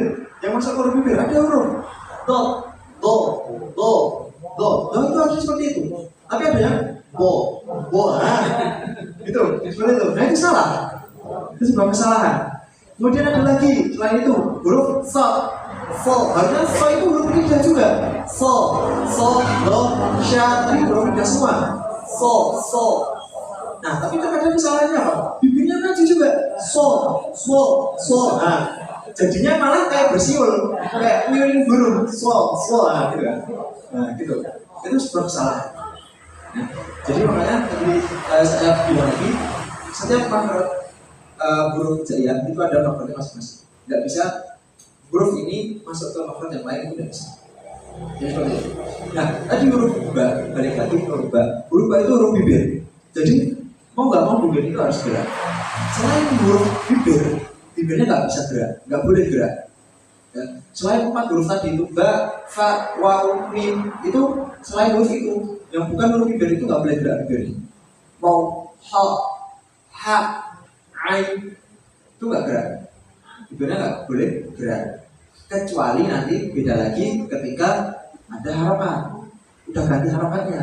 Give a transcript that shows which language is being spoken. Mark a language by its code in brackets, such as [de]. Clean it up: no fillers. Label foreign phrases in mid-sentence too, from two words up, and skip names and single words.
[id] Yang masuk ke huruf bibir ada huruf do, do, do, do. Do itu harusnya seperti itu. Tapi ada yang bo, bo. Nah, itu seperti itu. Nah, itu salah. Itu sebuah kesalahan. Kemudian ada lagi selain itu huruf so, so. Harusnya so itu huruf lidah juga. So, so, do, sya. Tadi huruf lidah semua. So, so. Nah, tapi terkadang kesalahannya apa? Bibirnya maju juga. So, so, so. Nah, jadinya malah kayak bersiul, kayak ngiring burung. So, so. Nah, gitu kan. Nah, gitu. Itu sebuah kesalahan. Nah, jadi makanya tadi saya bilang lagi, setiap makhraj huruf hijaiyah itu ada makhrajnya masing-masing. Tidak bisa huruf ini masuk ke makhraj yang lain, tidak bisa. Jadi seperti itu. Nah, tadi huruf ba, balik lagi ke huruf ba. Huruf ba itu huruf bibir. Jadi mau nggak mau bibir itu harus gerak. Selain huruf bibir, bibirnya nggak bisa gerak, nggak boleh gerak. Ya. Selain 4 huruf tadi itu ba, fa, waw, mim itu selain huruf itu yang bukan huruf bibir itu nggak boleh gerak bibirnya. Mau ha, ain itu nggak gerak, bibirnya nggak boleh gerak. Kecuali nanti beda lagi ketika ada harokat, udah ganti harokatnya.